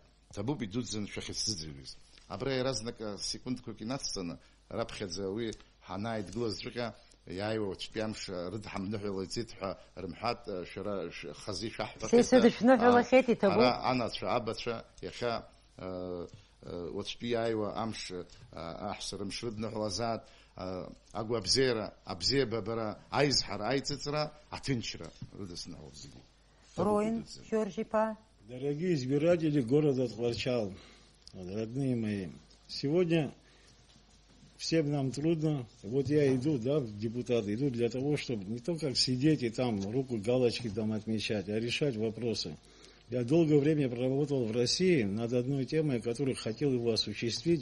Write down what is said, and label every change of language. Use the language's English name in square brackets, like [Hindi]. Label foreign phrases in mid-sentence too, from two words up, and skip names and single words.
[Abkhazian] Ҭабуп идуӡӡан шәахьысзыӡырҩыз. Абра иаразнак секундқәак инацҵаны, раԥхьаӡа уи ҳанааидгылазҵәҟьа, иааиуа уаҵәтәи амш рыдҳамныҳәала иҵит ҳәа рымҳәат, шәара хази шәаҳҳәахьеит. Анацәа, абацәа, иахьа уаҵәтәи иааиуа амш аҳәса рымш рыдныҳәалазаат, агәабзиара, абзиабабара, аизҳара, аиҵыҵра, аҭынчра рыдысныҳәалоит зегьы. Роин, Жоржипа. [Russian] Дорогие избиратели города Тхварчал, родные мои, сегодня всем нам трудно. Вот я иду, да, в депутаты, иду для того, чтобы не только как сидеть и там руку галочки там отмечать, а решать вопросы. Я долгое время проработал в России над одной темой, которую хотел его осуществить.